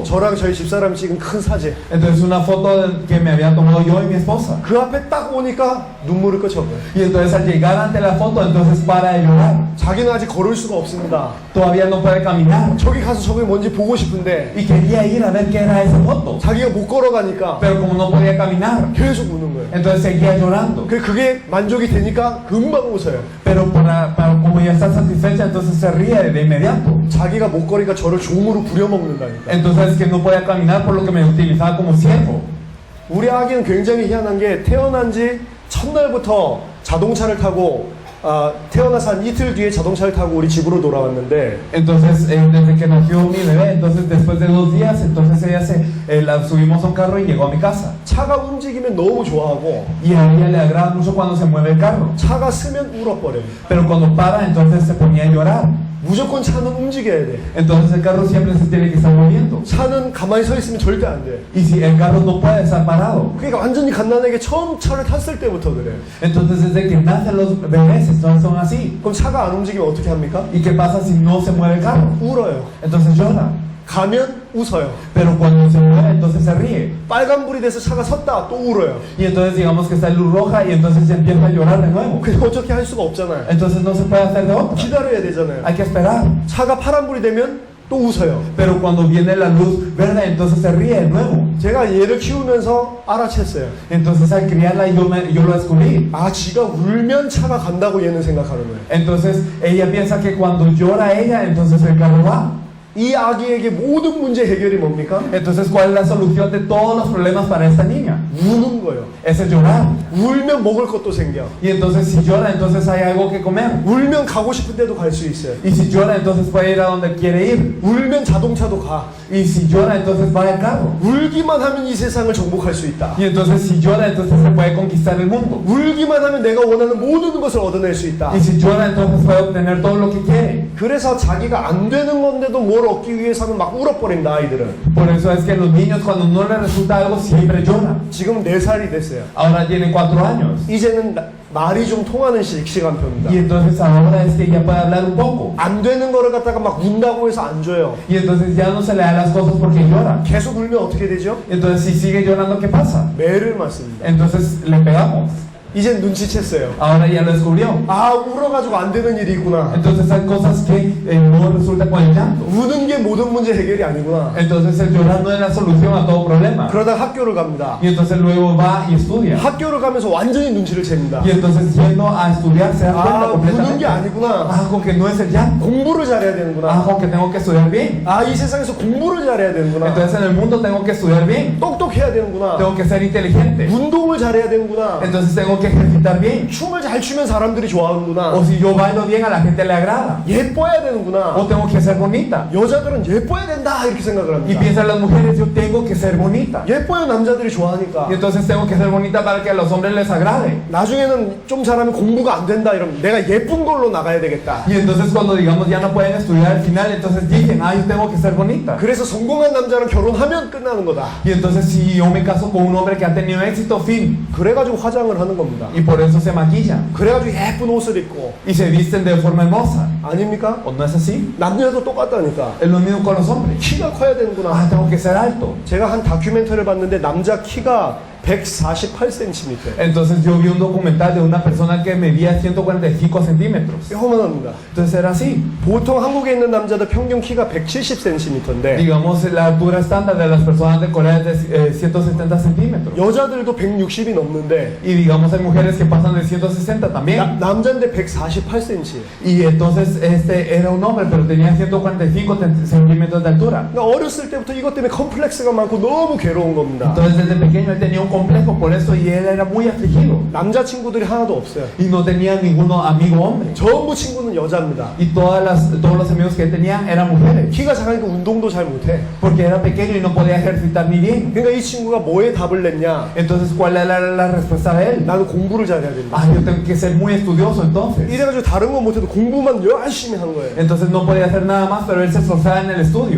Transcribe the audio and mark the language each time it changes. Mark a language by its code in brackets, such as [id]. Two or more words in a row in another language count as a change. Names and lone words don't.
[ko] 저랑 저희 집사람이 찍은 큰 사진. [es] Entonces una foto que me había tomado yo y mi esposa. [ko] 그 앞에 딱 오니까 눈물을 끄적거려요. [es] Y entonces al llegar ante la foto, entonces para de llorar. [ko] 자기는 아직 걸을 수가 없습니다. [es] Todavía no puede caminar. [ko] 저기 가서 저게 뭔지 보고 싶은데 [es] Y quería ir a ver qué era esa foto. [ko] 자기가 못 걸어가니까 [es] Pero como no podía caminar, [ko] 계속 우는 거예요. [es] entonces seguía llorando. [ko] 그게 만족이 되니까 금방 웃어요. [es] Pero como ya está satisfecha, entonces se ríe de inmediato. [ko] 자기가 못 걸으니까 저를 종으로 부려먹는다니까. [es] Entonces que no podía caminar por lo que me utilizaba como siervo. [ko] 우리 아기는 굉장히 희한한 게 태어난 지 첫날부터 자동차를 타고 태어나서 한 이틀 뒤에 자동차를 타고 우리 집으로 돌아왔는데 [es] Entonces desde que nació mi bebé, entonces después de 2 días, entonces ella la subimos a un carro y llegó a mi casa. [ko] 차가 움직이면 너무 좋아하고 [es] Y a ella le agrada mucho cuando se mueve el carro. [ko] 차가 쓰면 울어버려요. [es] Pero cuando para, entonces se ponía a llorar. [ko] 무조건 차는 움직여야 돼. [es] Entonces el carro siempre se tiene que estar moviendo. [ko] 차는 가만히 서 있으면 절대 안 돼. [es] Y si el carro no puede estar parado. [ko] 그러니까 완전히 갓난에게 처음 차를 탔을 때부터 그래요. [es] Entonces desde que nacen los bebés, entonces son así. [ko] 그럼 차가 안 움직이면 어떻게 합니까? [es] ¿Y qué pasa si no se mueve el carro? [ko] 울어요. [es] Entonces llora. [ko] 가면 웃어요. [es] Pero cuando se mueve, entonces se ríe. [ko] 빨간불이 돼서 차가 섰다 또 울어요. [es] Y entonces digamos que está luz roja y entonces se empieza a llorar de nuevo. [ko] 그냥 어떻게 할 수가 없잖아요. [es] Entonces no se puede hacer de otra. [ko] 기다려야 되잖아요. [es] Hay que esperar. [ko] 차가 파란불이 되면 또 웃어요. [es] Pero cuando viene la luz verde, entonces se ríe de nuevo. [ko] 제가 얘를 키우면서 알아챘어요. [es] Entonces al criarla yo lo descubrí. [ko] 아, 지가 울면 차가 간다고 얘는 생각하는 거예요. [es] Entonces ella piensa que cuando llora ella, entonces el carro va. [ko] 이 아기에게 모든 문제 해결이 뭡니까? [es] Entonces, ¿cuál es la solución de todos los problemas para esta niña? [ko] 우는 거예요. [es] Es el llorar. [ko] 울면 먹을 것도 생겨. [es] Y entonces si llora, entonces hay algo que comer. [ko] 울면 가고 싶은 데도 갈 수 있어요. [es] Y si llora, entonces puede ir a donde quiere ir. [ko] 울면 자동차도 가. [es] Y si llora, entonces va al carro. [ko] 울기만 하면 이 세상을 정복할 수 있다. [es] Y entonces si llora, entonces se puede conquistar el mundo. [ko] 울기만 하면 내가 원하는 모든 것을 얻어낼 수 있다. [es] Y si llora, entonces puede obtener todo lo que quiere. [ko] 그래서 자기가 안 되는 건데도 뭘 얻기 위해서는 막 울어버린다, 아이들은. [es] Por eso es que los niños cuando no les resulta algo siempre lloran. [ko] 지금 4살이 됐어요. [es] Ahora tienen 4 años. [ko] 이제는 말이 좀 통하는 시간표입니다. [es] Y entonces ahora es que ya puede hablar un poco. [ko] 안 되는 거를 갖다가 막 운다고 해서 안 줘요. [es] Y entonces ya no se le da las cosas porque llora. [ko] 계속 울면 어떻게 되죠? [es] Entonces si sigue llorando, ¿qué pasa? [ko] 매를 맞습니다. [es] Entonces le pegamos. [ko] 이젠 눈치챘어요. [es] Ahora ya lo descubrió. [ko] 아, 울어가지고 안 되는 일이 있구나. [es] Entonces hay cosas que no resultan con el llanto. [ko] 우는 게 모든 문제 해결이 아니구나. [es] Entonces el llorar no es la solución a todo problema. [ko] 그러다 학교를 갑니다. [es] Y entonces luego va y estudia. [ko] 학교를 가면서 완전히 눈치를 챕니다. [es] Y entonces yendo a estudiar se da cuenta [ko] 아, 우는 게 [es] completamente. [ko] 아니구나. [es] Ah, con que no es el llanto. [ko] 공부를 잘해야 [es] Ah, [ko] 되는구나. [es] con que tengo que estudiar bien. [ko] 아, 이 세상에서 공부를 잘해야 되는구나. [es] Entonces en el mundo tengo que estudiar bien. [ko] 똑똑해야 되는구나. [es] Tengo que ser inteligente. [ko] 운동을 잘해야 되는구나. [es] Entonces tengo que ejercitar bien. [ko] 춤을 잘 추면 사람들이 좋아하는구나. [es] O si yo bailo bien, a la gente le agrada. [ko] 예뻐야 되는구나. [es] O tengo que ser bonita. [ko] 여자들은 예뻐야 된다 이렇게 생각을 [es] Y [ko] 합니다. [es] piensan las mujeres, yo tengo que ser bonita. [ko] 예뻐야 남자들이 좋아하니까. [es] Y entonces tengo que ser bonita para que a los hombres les agrade. [ko] 나중에는 좀 잘하면 공부가 안 된다 이러면 내가 예쁜 걸로 나가야 되겠다. [es] Y entonces cuando digamos ya no pueden estudiar al final, entonces dicen, ah, yo tengo que ser bonita. [ko] 그래서 성공한 남자는 결혼하면 끝나는 거다. [es] Y entonces si yo me caso con un hombre que ha tenido éxito, fin. [ko] 그래가지고 화장을 하는 겁니다. [es] Y por eso se maquillan. [ko] 그래가지고 예쁜 옷을 입고. [es] Y se visten de forma hermosa. [ko] 아닙니까? [es] ¿O no es así? [ko] 남녀도 똑같다니까. [es] Es lo mismo con los hombres. [ko] 키가 커야 되는구나. [es] Ah, tengo que ser alto. [ko] 제가 한 다큐멘터리를 봤는데 남자 키가 148cm. [es] Entonces yo vi un documental de una persona que medía 145 centímetros. [ko] 요만합니다. [es] Entonces era así. [ko] 보통 한국에 있는 남자들 평균 키가 170cm인데 [es] Digamos, la altura estándar de las personas de Corea es de 170 centímetros. [ko] 여자들도 160이 넘는데 [es] Y digamos, hay mujeres que pasan de 160 también. [ko] 남자인데 148cm. [es] Y entonces este era un hombre, pero tenía 145 centímetros de altura. [ko] 그러니까 어렸을 때부터 이것 때문에 컴플렉스가 많고 너무 괴로운 겁니다. [es] Entonces desde pequeño él tenía un complejo por eso y él era muy afligido. [ko] 남자친구들이 하나도 없어요. [es] Y no tenía ningún amigo hombre. [ko] 전부 친구는 여자입니다. [es] Y todos los amigos que tenían eran mujeres. [ko] 키가 작으니까 운동도 잘 못해. [es] Porque era pequeño y no podía ejercitar ni bien. [ko] 그러니까 이 친구가 뭐에 답을 냈냐? [es] Entonces, ¿cuál era la respuesta de él? [ko] 나는 공부를 잘해야 된다. [es] Ah, yo tengo que ser muy estudioso entonces. [ko] 이래가지고 다른 건 못해도 공부만 열심히 한 거예요. [es] Entonces no podía hacer nada más, pero él se esforzaba en el estudio.